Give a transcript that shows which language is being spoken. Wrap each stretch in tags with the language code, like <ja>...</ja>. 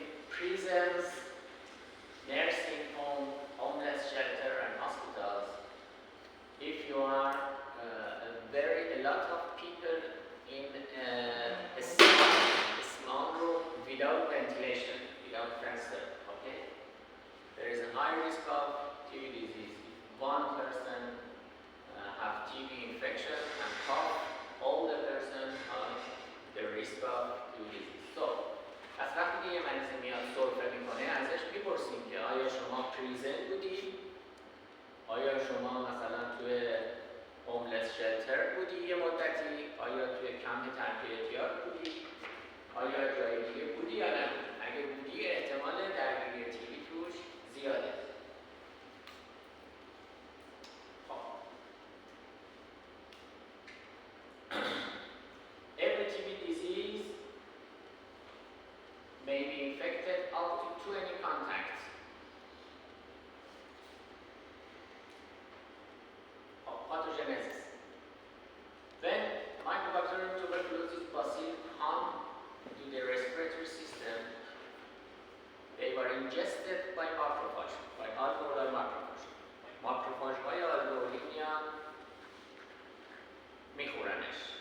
<en>prisons, nursing home, homeless shelter, and hospitals, if you are a lot of people in a small room without ventilation, without fencer, okay? There is a high risk of TB disease. If one person have TB infection and cough, all the person has the risk of TB disease.</en> <fa>So, از وقتی که یه مریض میاد سرفه میکنه ازش میپرسیم که آیا شما پریزن بودید؟ آیا شما مثلا توی هوملس شلتر بودی یه مدتی؟ آیا توی کمپ ترک اعتیاد بودی؟ آیا جای دیگه بودی یا نه؟ اگه بودی احتمال درگیری TB توش زیاده.</fa> <en>Every TB disease may be infected up to 20 contacts. Pathogenesis. When Mycobacterium tuberculosis bacilli come to the respiratory system, they were ingested by macrophage, by alveolar macrophage.</en> <fa>Macrophage های آلوئولی میان میخورنش.</fa>